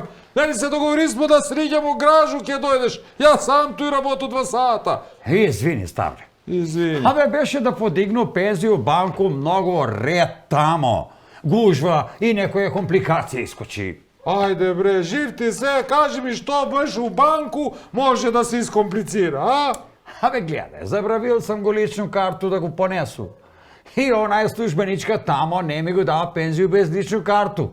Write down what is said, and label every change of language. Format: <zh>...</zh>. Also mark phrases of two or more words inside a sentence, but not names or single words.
<mk>Нели се договорисмо да сриѓам у гражу ќе дојдеш, јас сам туј работу 2 сата. Извини, Ставре. Извини. Абе, беше да подигну пензiju у банку много ред тамо. Гужва и некоја компликација искочи. Ајде бре, жив ти се, кажи ми што беше у банку, може да се искомплицира, а? Абе, гледај, забравил сам го личну карту да го понесу. И онај службеничка тамо не ми го дава пензiju без личну карту.</mk>